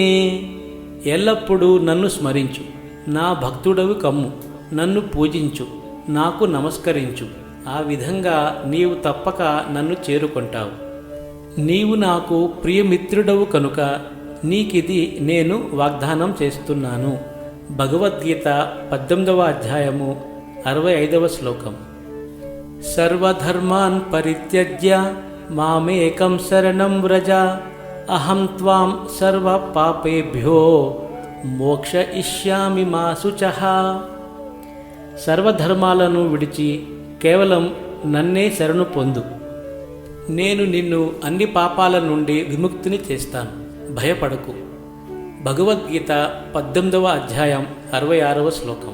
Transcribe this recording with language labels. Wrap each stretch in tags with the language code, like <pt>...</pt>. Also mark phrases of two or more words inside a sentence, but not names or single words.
<te>ఎల్లప్పుడూ నన్ను స్మరించు, నా భక్తుడవి కమ్ము, నన్ను పూజించు, నాకు నమస్కరించు. ఆ విధంగా నీవు తప్పక నన్ను చేరుకుంటావు. నీవు నాకు ప్రియమిత్రుడవు కనుక నీకిది నేను వాగ్దానం చేస్తున్నాను. భగవద్గీత 18వ అధ్యాయము 65వ శ్లోకం.</te> <sa>సర్వధర్మాన్ పరిత్యజ్య మామేకం శరణం వ్రజ అహం త్వాం సర్వ పాపేభ్యో మోక్షయిష్యామి మా శుచః.</sa> <te>సర్వధర్మాలను విడిచి కేవలం నన్నే శరణు పొందు, నేను నిన్ను అన్ని పాపాల నుండి విముక్తిని చేస్తాను, భయపడకు. భగవద్గీత 18వ అధ్యాయం 66వ శ్లోకం.</te>